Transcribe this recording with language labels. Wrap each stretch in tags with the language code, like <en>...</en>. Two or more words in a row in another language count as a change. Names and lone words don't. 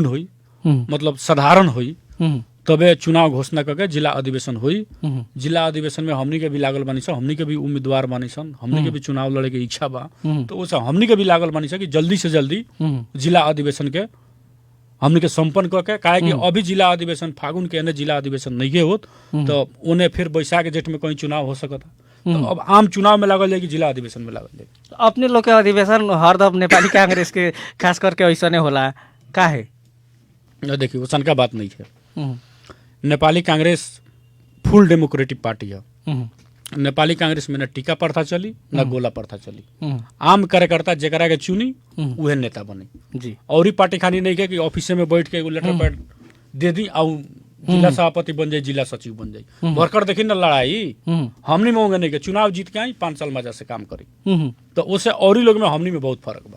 <bho>हुई मतलब साधारण हुई तबे चुनाव घोषणा करके जिला अधिवेशन हुई जिला अधिवेशन में हमनी के भी लागल बानी सन हमनी के भी उम्मीदवार बानी सन हमनी के भी चुनाव लड़े के इच्छा बा तो उसे हमनी के भी लागल बानी सन कि जल्दी से जल्दी जिला अधिवेशन के हमनी के संपन्न करके काहे कि अभी जिला अधिवेशन फागुन के एने जिला अधिवेशन नहीं होत तो उन्हें फिर बैसाख जेठ में कहीं चुनाव हो सकता तो अब आम चुनाव में लागल जाए कि जिला अधिवेशन में लागल जाए अपने लोग के अधिवेशन हरदम नेपाली कांग्रेस के खास करके ऐसा नहीं होला काहे देखिए वैसन का बात नहीं है नेपाली कांग्रेस</bho> <en>full democratic party</en> <bho>है नेपाली कांग्रेस में न टीका प्रथा चली न गोला प्रथा चली आम कार्यकर्ता जेकरा के चुनी उहे नेता बने जी और ही पार्टी खानी नहीं के कि ऑफिस में बैठ के एगो</bho> <en>letter pad</en> <bho>दे दी और जिला सभापति बन जाए जिला सचिव बन जाए वर्कर देखी ना लड़ाई हमनी में होंगे नहीं के चुनाव जीत के आई 5 साल मजा से काम करी तो उससे और ही लोग में हमनी में बहुत फर्क बा</bho>